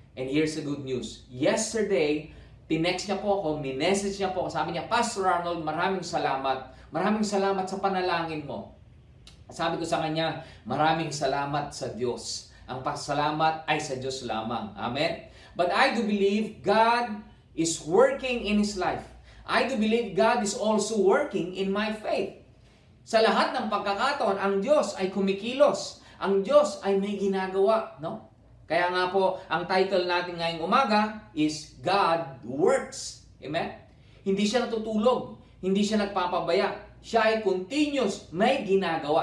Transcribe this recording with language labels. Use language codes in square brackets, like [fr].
[en] And here's the good news. Yesterday, [tl] tinext niya po ako, minessage niya po ako. Sabi niya, Pastor Arnold, maraming salamat. Maraming salamat sa panalangin mo. Sabi ko sa kanya, maraming salamat sa Diyos. Ang pasalamat ay sa Diyos lamang. Amen? [en] But I do believe God is working in his life. I do believe God is also working in my faith. [tl] Sa lahat ng pagkakataon, ang Diyos ay kumikilos. Ang Diyos ay may ginagawa, no? Kaya nga po, ang title natin ngayong umaga is God Works. Amen? Hindi siya natutulog. Hindi siya nagpapabaya. Siya ay continuous. May ginagawa.